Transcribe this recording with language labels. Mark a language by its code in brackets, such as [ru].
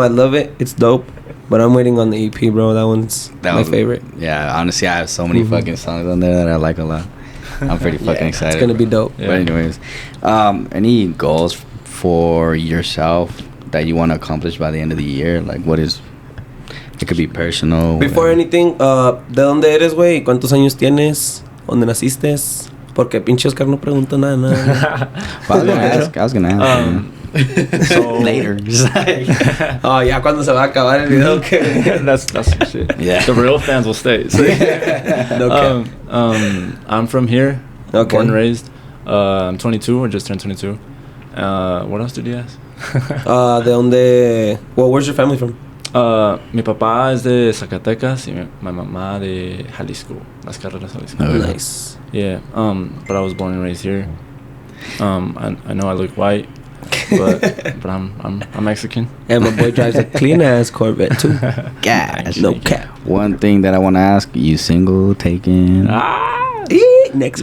[en] I love it. It's dope. But I'm waiting on the EP, bro. That one's my favorite. Yeah, honestly, I have so many fucking songs on there that I like a lot. I'm pretty fucking excited. It's gonna be dope. Yeah. But anyways, any goals for yourself that you want to accomplish by the end of the year? Like, what is... It could be personal. Before whatever. [es] anything, ¿de dónde eres, güey? ¿Cuántos años tienes? ¿Dónde naciste? Porque pinche Oscar no pregunta nada. [en] Well, I was gonna ask. So Later. [es] Oh, ya cuando se va a acabar el video, que [en] that's some shit. Yeah. The real fans will stay. So, no I'm from here. Okay. Born and raised. I'm 22. I just turned 22. What else did you ask? [es] ¿De dónde? [en] Well, where's your family from? [es] Mi papá es de Zacatecas y mi mamá de Jalisco, Las Carreras, Jalisco. [en] Nice. Yeah. But I was born and raised here. I know I look white, but I'm Mexican. And my boy drives a clean ass Corvette too. Gosh. No cap. One thing that I want to ask: you single, taken? Next